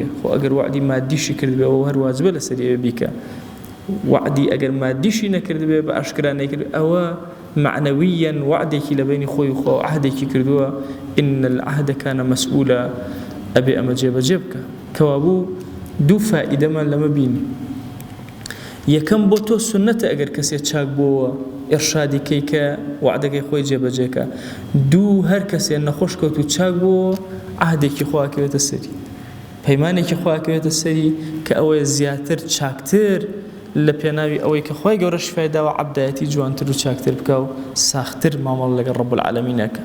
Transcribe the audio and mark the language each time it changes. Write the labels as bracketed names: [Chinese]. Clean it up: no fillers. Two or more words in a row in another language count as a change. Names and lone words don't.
[Central Kurdish] خۆ ئەگەر وعدی مادیشی کردبێەوە هەر واجبە لەسەری ئەوێ بیکە. وعدی ئەگەر مادیشی نەکردبێ بە ئاشکرا نەکرد ئەوە معنەویەن وعدێکی لە بینی خۆی و خۆ عەهدێکی کردووە [Arabic] إن العهد كان مسؤولا [Central Kurdish] ئەبێ ئەمە جێبەجێ بکە. کەوابوو دوو فائدەمان لەمە بینی. یەکەم بۆ تۆ سنەتە ئەگەر کەسێک چاک بۆوە ئێرشادی کەی کە وعدەکەی خۆی جێبەجێکە. دوو هەر کەسێک نەخۆش کەوت و چاک بۆوە عهدێکی خواکەوێتە سەری، پەیمانێکی خواکەوێتە سەری کە ئەوەیە زیاتر چاکتر لە پێناوی ئەوەی کە خۆی گەورە شفای داوە عەبدایەتی جوانتر و چاکتر بکە و ساختر مامەڵ لەگەڵ ڕەب العالەمینەکە.